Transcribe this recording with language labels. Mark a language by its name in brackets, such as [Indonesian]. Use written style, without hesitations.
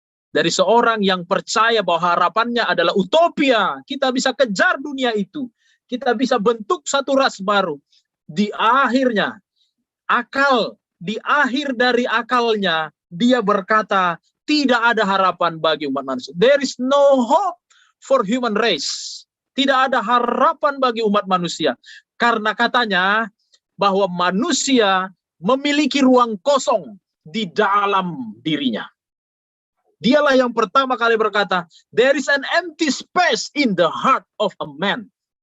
[Indonesian] Dari seorang yang percaya bahwa harapannya adalah utopia. Kita bisa kejar dunia itu. Kita bisa bentuk satu ras baru. Di akhirnya, di akhir dari akalnya, dia berkata, tidak ada harapan bagi umat manusia. [English] There is no hope for human race. [Indonesian] Tidak ada harapan bagi umat manusia. Karena katanya, bahwa manusia memiliki ruang kosong di dalam dirinya. Dialah yang pertama kali berkata, [English] there is an empty space in the heart of a man.